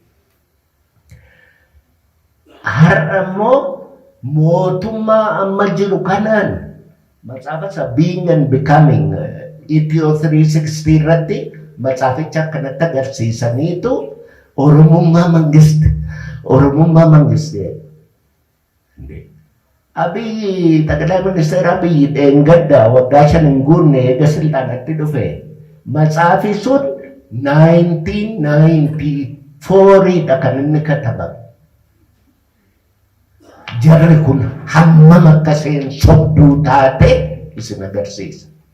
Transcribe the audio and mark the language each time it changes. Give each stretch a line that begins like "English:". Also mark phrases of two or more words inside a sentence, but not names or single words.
Oromo: Har'a immoo mootummaa amma jiru kanaan matsaafa isa Being and Becoming Ethio 360 irratti matsaaficha akkanatti agarsiisaniitu Oromummaa mangiste. Abiy
Amharic: ጠቅላይ ሚኒስትር አብይ
Oromo: dheengadda waggaa 5 hin guunne eega silxaanatti dhufe matsaafi sun 1994dha kan inni katabame. Jarri kun hammam akka isheen sobduu taate isin agarsiisa.